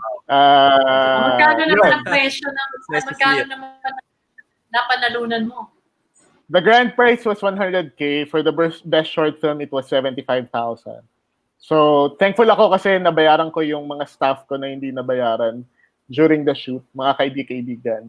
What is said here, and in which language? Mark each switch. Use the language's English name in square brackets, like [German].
[Filipino] Magkano naman ang presyo magkano naman napanalunan mo? [English] The grand prize was 100K. For the best short film, it was 75,000. [Filipino] So, thankful ako kasi nabayaran ko yung mga staff ko na hindi nabayaran [English] during the shoot, [Filipino] mga kaibigan.